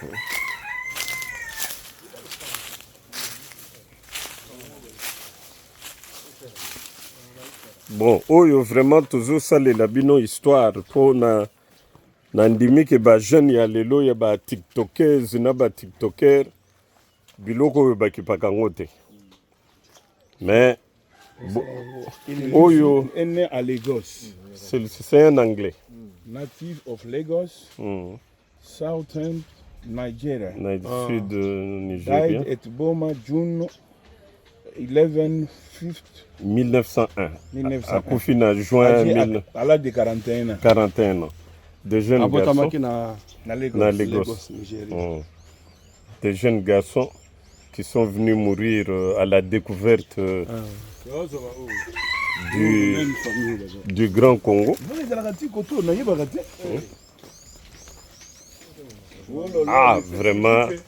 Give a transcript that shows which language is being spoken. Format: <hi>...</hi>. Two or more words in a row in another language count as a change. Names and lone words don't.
<ln>Bon, oyo vraiment tozosalela bino histoire mpo na ndimi ke bajeune ya lelo ya batiktokers na batiktoker biloko oyo bakipaka yango te.</ln> <fr>Mais oyo est né à Lagos. c'est un anglais.</fr> <en>Native of Lagos, southern Nigeria.</en> <fr>Sud Nigeria.</fr> <en>Died at Boma, June 11, 1901. 1901.</en> <ln>Akufi na juin</ln> <fr>À l'âge de 41 ans. 41 ans. Des jeunes</fr> <ln>Abotamaki</ln> <fr>garçons.</fr> <ln>na Lagos. Na Lagos. Nigeria.</ln> <fr>Des jeunes garçons qui sont venus mourir à la découverte du Grand Congo. Ah, vraiment.</fr>